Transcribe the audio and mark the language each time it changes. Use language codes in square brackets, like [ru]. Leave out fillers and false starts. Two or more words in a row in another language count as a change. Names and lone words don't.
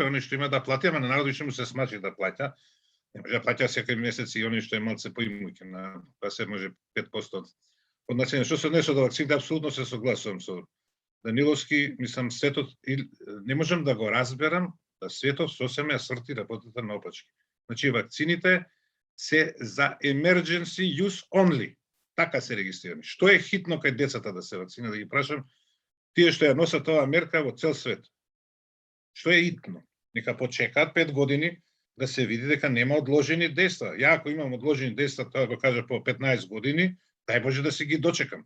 [mk] Они што има да плати, ама на народот што му се смачи да плаќа. Не може да плаќа секој месец и они што е малце поимуќе, па се може 5% од населението. Што се однесе до вакцините, апсолутно се согласувам со Даниловски, мислам, светот, не можам да го разберам да светот сосеме ја сврти работата наопачки. Значи вакцините се за [en] emergency use only. [mk] Така се регистрирани. Што е хитно кај децата да се вакцинират, да ги прашам, тие што ја носат оваа мерка во цел свет. Што е хитно? Нека почекаат 5 години да се види дека нема одложени дејства. Ја ако имам одложени дејства, тоа го кажа по 15 години, дај Боже да се ги дочекам.